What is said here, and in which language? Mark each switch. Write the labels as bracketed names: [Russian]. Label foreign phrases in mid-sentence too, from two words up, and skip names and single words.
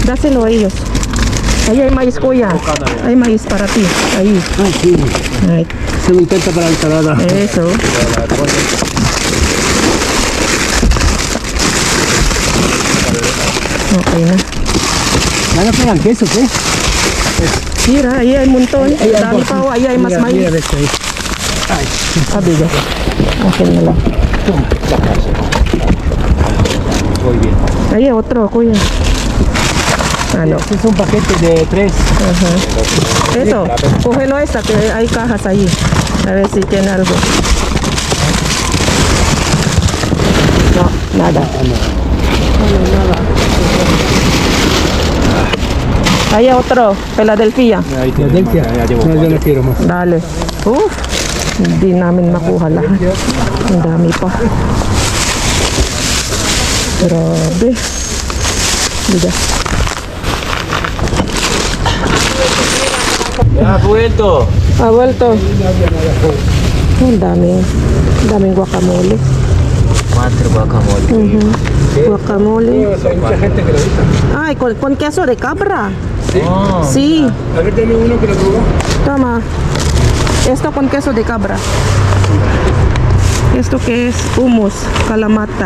[Spanish] Dáselo a ellos. Ahí hay maíz, kuya. Hay maíz para ti. Ahí. Ay, sí. Ahí. Se me intenta para la ensalada. [Filipino] Eso. Ok na. [Spanish] ¿Van a pegar queso, qué? Mira, ahí hay un montón. [Filipino] Dami pa, [Spanish] ahí hay más maíz. Mira esto ahí. [Filipino] Abiga. Akin na lang. [Spanish] Muy bien. Ahí hay otro, [Filipino] kuya. Ano? [Spanish] Este es un paquete de 3. Ajá. Eso, cógelo esta, que hay cajas ahí. A ver si tiene algo. No, nada. Ahí hay otro, Philadelphia. Ahí tiene. Ya llevo. No, yo no quiero más. Dale. [Filipino] Hindi namin makuha lahat. Ang dami pa. Grabe. Diba? [Spanish] Ya ha vuelto. [Filipino] Awal to. Ang daming guacamole. 4 guacamole. Guacamole. [Spanish] Hay mucha gente que lo gusta. Ay, con queso de cabra. Oh. Sí. A ver, dame uno que lo probó. Toma. Esto con queso de cabra. Esto que es hummus, kalamata.